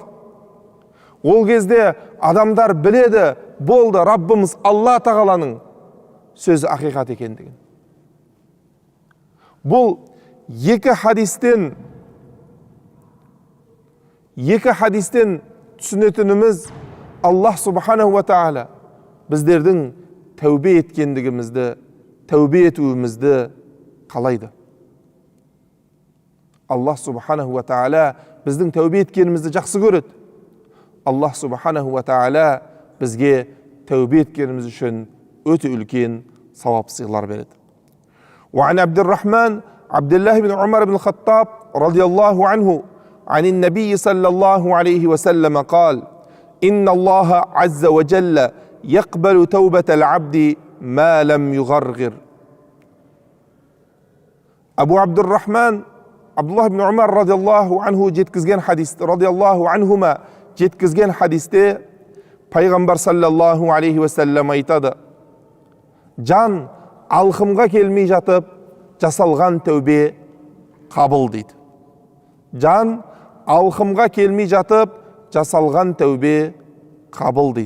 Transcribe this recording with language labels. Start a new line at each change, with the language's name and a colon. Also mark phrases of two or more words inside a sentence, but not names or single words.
Kazakh: Ол кезде адамдар біледі, болды, Раббымыз Алла тағаланың сөзі ақиқат екендігін. Бұл екі хадистен түсінетініміз,
Arabic: الله سبحانه وتعالى
Kazakh: біздердің тәубе еткендігімізді, тәубе етуімізді қалайды.
Arabic: الله سبحانه وتعالى
Kazakh: біздің тәубе еткенімізді жақсы көреді.
Arabic: الله سبحانه وتعالى
Kazakh: бізге тәубе еткеніміз үшін өте үлкен сауап сыйлар береді.
Arabic: وعن عبد الرحمن عبد الله بن عمر بن الخطاب رضي الله عنه عن النبي صلى الله عليه وسلم قال إن الله عز وجل يقبل توبة العبد ما لم يغرغر. أبو عبد الرحمن عبد الله بن عمر رضي الله عنه
Kazakh: жеткізген хадис,
Arabic: رضي الله عنهما
Kazakh: жеткізген хадисте пайғамбар
Arabic: صلى الله عليه وسلم
Kazakh: айтады: жан алқымға келмей жатып жасалған тәубе қабыл дейді. Жан алқымға келмей жатып жасалған тәубе қабыл дейді.